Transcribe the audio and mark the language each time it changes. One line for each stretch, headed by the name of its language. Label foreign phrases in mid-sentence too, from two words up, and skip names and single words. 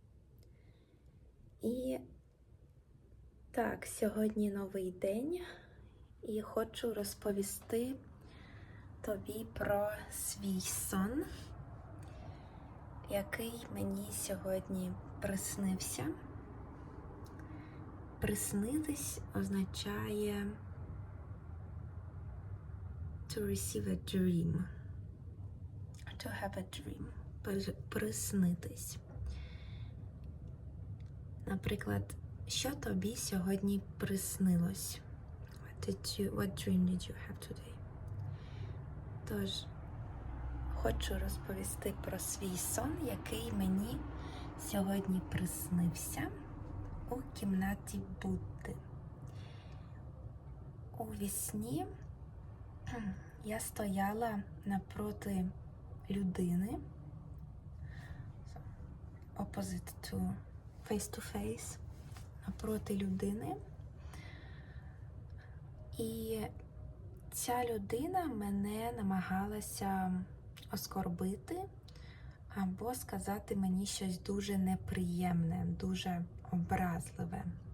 Ukrainian: І так, сьогодні новий день, і хочу розповісти тобі про свій сон, який мені сьогодні приснився. Приснитись означає
English: to receive a dream, to have a dream.
Ukrainian: Приснитись. Наприклад, що тобі сьогодні приснилось?
English: What dream did you have today?
Ukrainian: Тож, хочу розповісти про свій сон, який мені сьогодні приснився у кімнаті Будди. У вісні я стояла напроти людини,
English: opposite to face-to-face,
Ukrainian: напроти людини. І ця людина мене намагалася оскорбити або сказати мені щось дуже неприємне, дуже образливе.